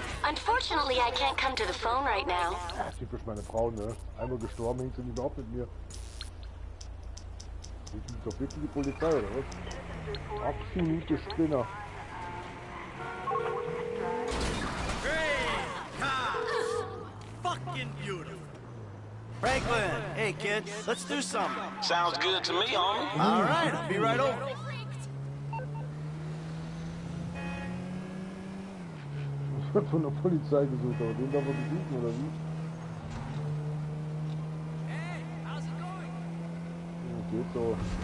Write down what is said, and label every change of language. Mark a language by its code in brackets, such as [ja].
[en] Unfortunately, I can't come to the phone right now. [de] Ja, typisch meine Frau, ne? Einmal gestorben, hängt sie nicht mehr ab mit mir. Das ist doch wirklich die Polizei, oder was? Absolute Spinner. [en] Fucking beautiful. Franklin, hey kids, let's do something. Sounds good to me, homie. All right, I'll be right over. [de] Das wird von der Polizei gesucht, aber den darf man besuchen, oder wie? Ja, geht so.